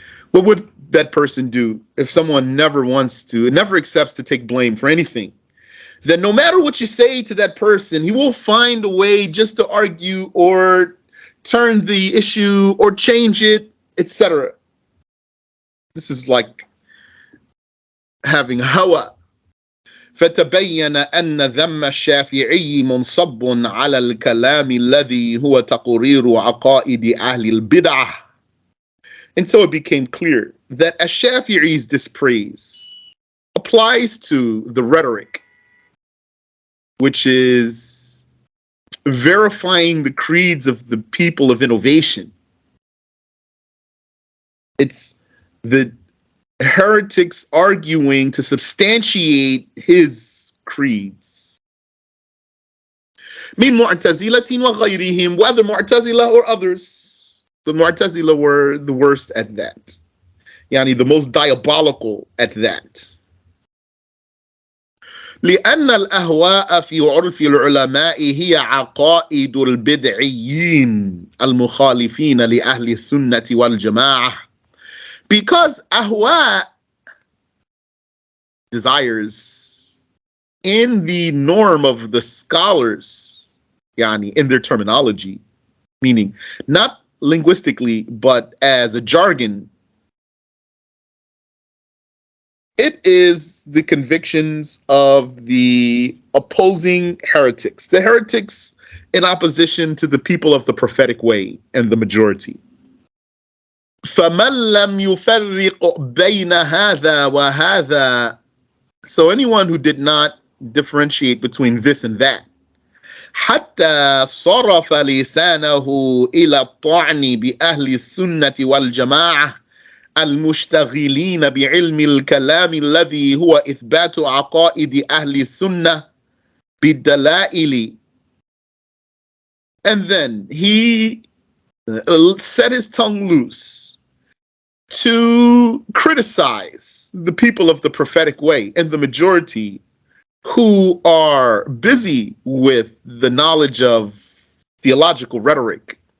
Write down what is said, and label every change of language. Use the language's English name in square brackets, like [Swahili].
[English] What would that person do if someone never accepts to take blame for anything? Then no matter what you say to that person, he will find a way just to argue or turn the issue or change it, etc. This is like having hawa. [Arabic] فتبين أن ذم الشافعي منصب على الكلام الذي هو تقرير عقائد أهل البدعة. [English] And so it became clear that Ash-Shafi'i's dispraise applies to the rhetoric, which is verifying the creeds of the people of innovation. It's the heretics arguing to substantiate his creeds. Min mu'tazilatin wa ghayrihim, whether Mu'tazila or others. The Mu'tazila were the worst at that. Yani the most diabolical at that. [Arabic] لأن الأهواء في عرف العلماء هي عقائد البدعيين المخالفين لأهل السنة والجماعة. [English] Because ahwa, desires, in the norm of the scholars, yani in their terminology, meaning not linguistically, but as a jargon, it is the convictions of the opposing heretics, the heretics in opposition to the people of the prophetic way and the majority. [Arabic] فَمَنْ لَمْ يُفَرِّقُ بَيْنَ هَذَا وَهَذَا. So anyone who did not differentiate between this and that, حَتَّى صَرَفَ لِسَانَهُ إِلَى الطَّعْنِ بِأَهْلِ السُنَّةِ وَالْجَمَاعَةِ المشتغلين بعلم الكلام الذي هو إثبات عقائد أهل السنة بالدلائل. [English] And then he set his tongue loose to criticize the people of the prophetic way and the majority who are busy with the knowledge of theological rhetoric.